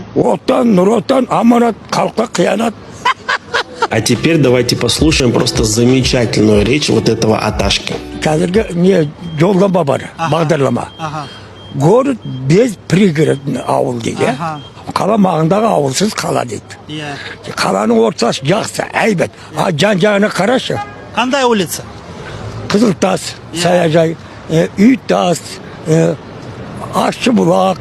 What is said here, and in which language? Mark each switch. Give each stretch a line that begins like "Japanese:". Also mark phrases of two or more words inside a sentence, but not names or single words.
Kazakh: Оттан, Нұротан, аманат, халыққа қиянат.
Russian: А теперь давайте послушаем просто замечательную речь вот этого Аташки.
Kazakh: Қазіргі не жолдама бар, бағдарлама.
Russian: Город без пригородный
Kazakh: ауыл дейді. Қала маңындағы ауылсыз қала дейді. Қаланың ортасы жақсы, әйбет. А жан-жағына қарашы. Қандай улица? Қызылтас, Саяжай, Үйтас, Ащыбұлақ.